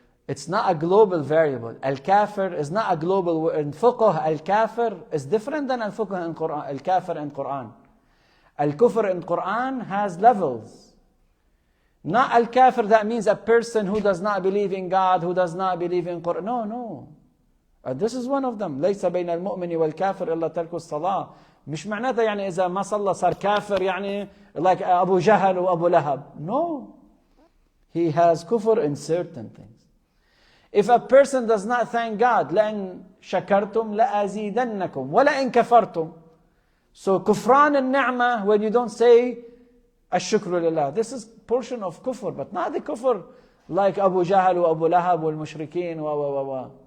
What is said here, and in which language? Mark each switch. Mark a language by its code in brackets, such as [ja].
[en] It's not a global variable. Al-Kafir is not a global. In fiqh, Al-Kafir is different than Al-Fiqh in Quran. Al-Kafir in Quran. Al-Kufr in Quran has levels. Not Al-Kafir, that means a person who does not believe in God, who does not believe in Quran. No. This is one of them. [ar] ليس بين المؤمن والكافر إلا ترك الصلاة. مش معناتها يعني إذا ما صلى صار كافر يعني [en] like Abu Jahl or Abu Lahab. No. He has kufr in certain things. If a person does not thank God, [ar] لَإِن شَكَرْتُمْ لَأَزِيدَنَّكُمْ وَلَإِن كَفَرْتُمْ. [en] So kufran al-ni'mah, when you don't say [ar] الشكر لله, [en] this is portion of kufr, but not the kufr like Abu Jahl or Abu Lahab or al-mushrikeen.